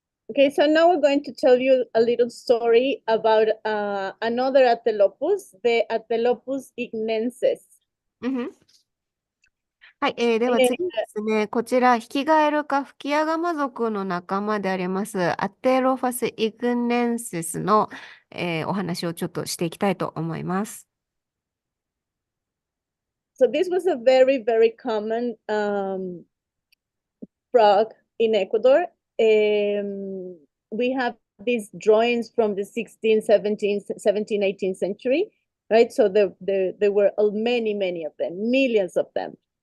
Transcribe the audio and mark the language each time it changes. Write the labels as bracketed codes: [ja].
[en] Okay, so now we're going to tell you a little story about another Atelopus, the Atelopus ignensis. [ja] はい、では次ですね、こちら、ヒキガエル科フキアガマ属の仲間であります、アテロファス・イグネンシスの、お話をちょっとしていきたいと思います。 [en] So this was a very, very common frog in Ecuador. We have these drawings from the 16th, 17th, 18th century. right? So there were many of them, millions of them.